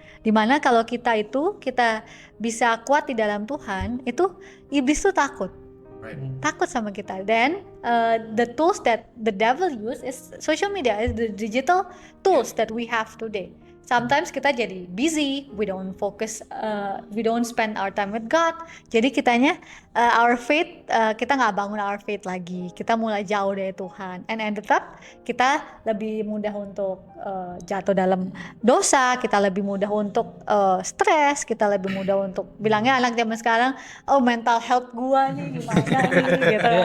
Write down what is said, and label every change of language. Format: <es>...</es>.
<id>Dimana kalau kita bisa kuat di dalam Tuhan, itu iblis tuh takut. Takut sama kita.</id> <en>Then the tools that the devil use is social media, is the digital tools that we have today. Sometimes</en> <id>kita jadi</id> <en>busy, we don't focus, we don't spend our time with God.</en> <id>Jadi kitanya</id> <en>our faith,</en> <id>kita nggak bangun our faith lagi. Kita mulai jauh dari Tuhan.</id> <en>And ended up</en> <id>kita lebih mudah untuk jatuh dalam dosa. Kita lebih mudah untuk stres. Kita lebih mudah untuk bilangnya anak zaman sekarang, oh mental health gua nih gimana nih gitu.</id>